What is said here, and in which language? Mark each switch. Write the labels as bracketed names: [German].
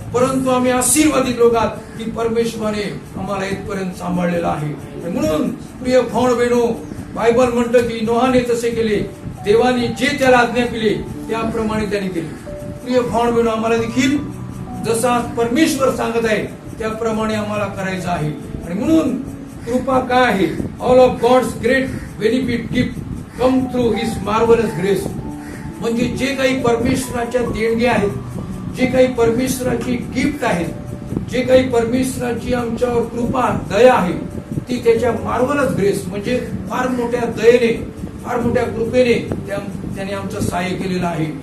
[Marathi] परंतु आम्ही आशीर्वादित लोक आहोत की परमेश्वराने आम्हाला इथपर्यंत सांभाळलेलं आहे. म्हणून प्रिय भावंड बहिणो, बायबल म्हणतं की नोहाने तसे केले, देवाने जे त्याला आज्ञा केली त्याप्रमाणे त्याने केले. प्रिय भावंड बहिणो, आम्हाला देखील जसा परमेश्वर सांगत आहे त्याप्रमाणे आम्हाला करायचं आहे. आणि म्हणून कृपा काय आहे? [English] All of God's great benefit gift come through his marvellous grace. [Marathi] म्हणजे जे काही परमेश्वराच्या देणग्या आहेत, जे काही परमेश्वराची गिफ्ट आहेत, जे काही परमेश्वराची आमच्यावर कृपा, दया आहे, ती त्याच्या मार्वलस ग्रेस म्हणजे फार मोठ्या दयेने, फार मोठ्या कृपेने त्याने आमचं सहाय्य केलेलं आहे.